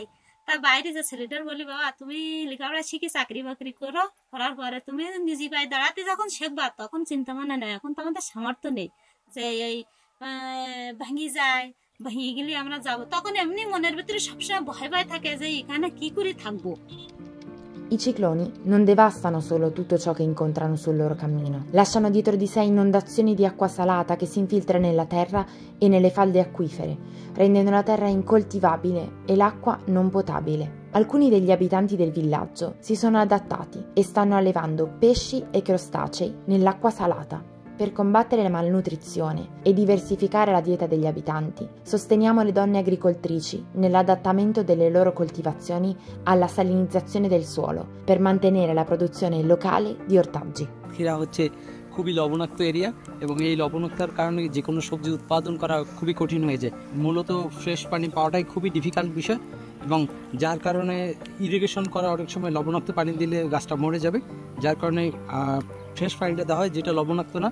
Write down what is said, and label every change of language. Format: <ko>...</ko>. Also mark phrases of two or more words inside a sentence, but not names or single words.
<bn>তা বাইরে যে ছেলেটার বলি, বাবা তুমি লেখাপড়া শিখে চাকরি বাকরি করো, করার পরে তুমি নিজে পায়ে দাঁড়াতে যখন শিখবা তখন চিন্তা ভাবনা নেই। এখন তো আমাদের সামর্থ্য নেই যে এই ভাঙি যায়, ভেঙে গেলে আমরা যাব, তখন এমনি মনের ভিতরে সবসময় ভয় ভয় থাকে যে এখানে কি করে থাকবো।</bn> <it>I cicloni non devastano solo tutto ciò che incontrano sul loro cammino, lasciano dietro di sé inondazioni di acqua salata che si infiltra nella terra e nelle falde acquifere, rendendo la terra incoltivabile e l'acqua non potabile. Alcuni degli abitanti del villaggio si sono adattati e stanno allevando pesci e crostacei nell'acqua salata. Per combattere la malnutrizione e diversificare la dieta degli abitanti, sosteniamo le donne agricoltrici nell'adattamento delle loro coltivazioni alla salinizzazione del suolo per mantenere la produzione locale di ortaggi.</it> <bn>সাতক্ষীরা হচ্ছে খুবই লবণাক্ত এরিয়া, এবং এই লবণাক্তার কারণে যে কোনো সবজি উৎপাদন করা খুবই কঠিন হয়ে যায়। মূলত ফ্রেশ পানি পাওয়াটাই খুবই ডিফিকাল্ট বিষয়, এবং যার কারণে ইরিগেশন করা অনেক সময় লবণাক্ত পানি দিলে গাছটা মরে যাবে, যার কারণে ফ্রেশ পানিটা দেওয়া হয় যেটা লবণাক্ত না।</bn>